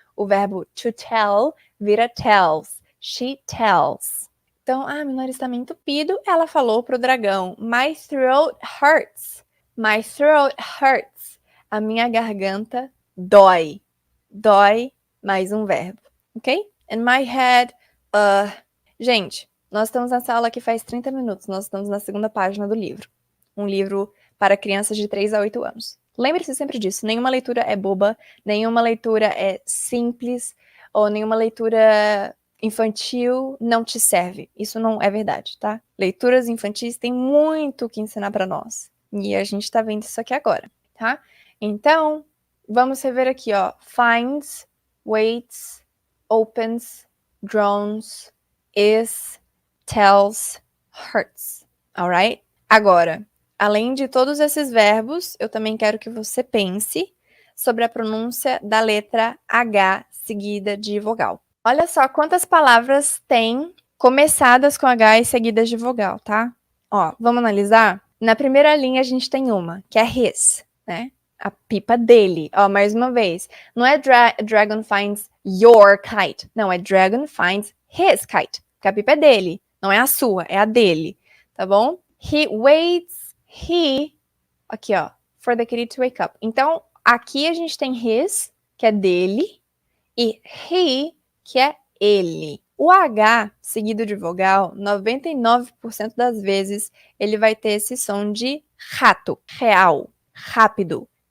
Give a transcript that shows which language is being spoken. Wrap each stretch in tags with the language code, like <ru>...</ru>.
<pt>O verbo to tell vira tells.</pt> <en>She tells.</en> <pt>Então, meu nariz tá meio entupido. Ela falou pro dragão,</pt> <en>my throat hurts. My throat hurts.</en> <pt>A minha garganta dói. Dói, mais um verbo. Ok?</pt> <en>And my head,</en> <pt>Gente, nós estamos nessa aula aqui faz 30 minutos. Nós estamos na segunda página do livro. Um livro para crianças de 3 a 8 anos. Lembre-se sempre disso. Nenhuma leitura é boba, nenhuma leitura é simples, ou nenhuma leitura infantil não te serve. Isso não é verdade, tá? Leituras infantis têm muito que ensinar para nós. E a gente tá vendo isso aqui agora, tá? Então, vamos rever aqui, ó.</pt> <en>Finds, waits, opens, drones, is, tells, hurts. Alright?</en> <pt>Agora, além de todos esses verbos, eu também quero que você pense sobre a pronúncia da letra H seguida de vogal. Olha só quantas palavras tem começadas com H e seguidas de vogal, tá? Ó, vamos analisar? Na primeira linha a gente tem uma, que é his, né? A pipa dele. Ó, mais uma vez. Não é</pt> <en>dragon finds your kite.</en> <pt>Não, é</pt> <en>dragon finds his kite.</en> <pt>Porque a pipa é dele. Não é a sua, é a dele. Tá bom?</pt> <en>He waits,</en> <pt>aqui ó,</pt> <en>for the kitty to wake up.</en> <pt>Então, aqui a gente tem his, que é dele, e he, que é ele. O H, seguido de vogal, 99% das vezes, ele vai ter esse som de rato, real, rápido.</pt>